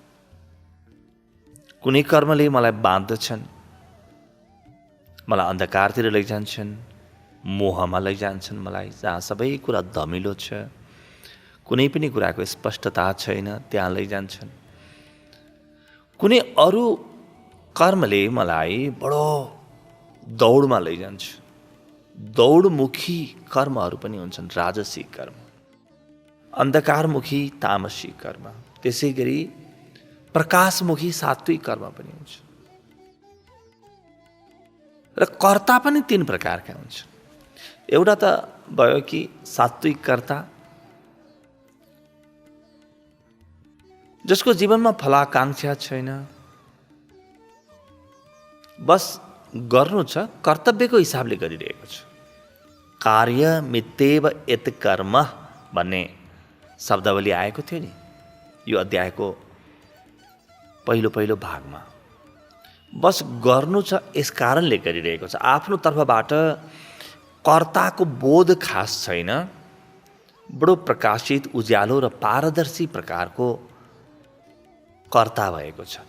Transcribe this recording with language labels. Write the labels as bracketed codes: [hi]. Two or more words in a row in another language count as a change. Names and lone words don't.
[ne] कुनै कर्मले मलाई बाँध्दछन्, मलाई अन्धकारतिर लैजान्छन्, मोहमा लैजान्छन् मलाई, जहाँ सबै कुरा धमिलो छ, कुनै पनि कुराको स्पष्टता छैन, त्यहाँ लैजान्छन्। कुनै अरू कर्मले मलाई बडो दौडमा लैजान्छ। दौडमुखी कर्महरू पनि हुन्छन्, राजसी कर्म, अन्धकारमुखी तामसी कर्म, त्यसै गरी प्रकाशमुखी सात्विक कर्म पनि हुन्छ। र कर्ता पनि 3 प्रकारका हुन्छन्। एउटा त भयो कि सात्विक कर्ता, जसको जीवनमा फलाकांक्षा छैन, बस गर्नु छ, कर्तव्यको हिसाबले गरिरहेको छ। [sa] कार्य मित्येव यत् कर्म [ne] भन्ने शब्दावली आएको थियो नि यो अध्यायको पहिलो भागमा। बस गर्नु छ, यस कारणले गरिरहेको छ। आफ्नो तर्फबाट कर्ताको बोध खास छैन, बडो प्रकाशित, उज्यालो र पारदर्शी प्रकारको कर्ता भएको छ।